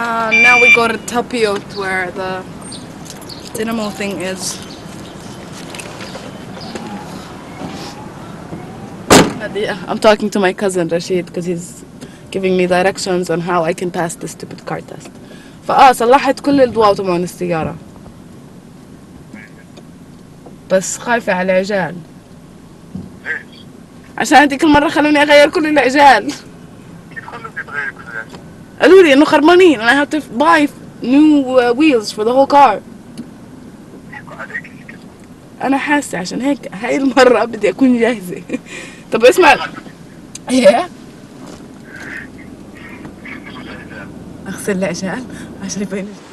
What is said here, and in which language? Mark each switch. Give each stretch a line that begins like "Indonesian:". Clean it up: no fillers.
English: Now we go to Tapiot, where the dynamo thing is. I'm talking to my cousin Rashid because he's giving me directions on how I can pass this stupid car test.
Arabic: صلحت كل الضوء تبعون السيارة. بس خايفة على العجال. ليش؟ عشان هذيك المرة خلوني أغير كل العجال. كيف خلوك تغير كل العجال؟ قالوا لي إنه خربانين
English: and I have to buy new wheels for the whole car.
Arabic: يحكوا عليك كذا. أنا حاسة عشان هيك هاي المرة بدي أكون جاهزة. طب اسمع. إيه؟ أغسل العجال عشان يبين.